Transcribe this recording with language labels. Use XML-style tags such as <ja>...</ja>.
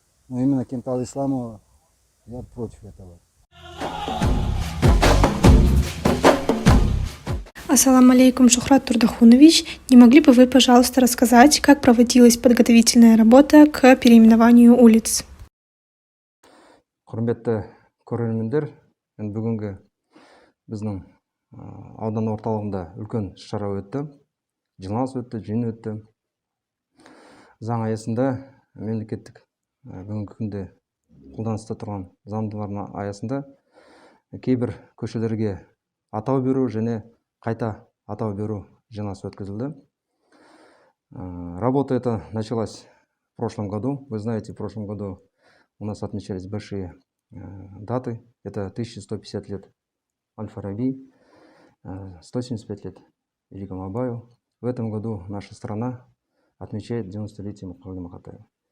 <ru>Но именно Кентал Исламова, я против этого. Ассаламу алейкум, Шухрат Турдахунович. Не могли бы вы, пожалуйста, рассказать, как проводилась подготовительная работа к переименованию улиц?</ru> <kk>Құрметті көрермендер, енді бүгінгі біздің аудан орталығында үлкен шара өтті, жиналыс өтті, жиын өтті. Заң аясында мемлекеттік бүгінгі күнде қолданыста тұрған заңдылардың аясында кейбір көшелерге атау беру және қайта атау беру жиналысы өткізілді.</kk> <ru>Работа эта началась в прошлом году. Вы знаете, в прошлом году у нас отмечались большие даты. Это 1150 лет Аль-Фараби, 175 лет Великому Абаю. В этом году наша страна отмечает 90-летие Мухаммада Махатаева.</ru>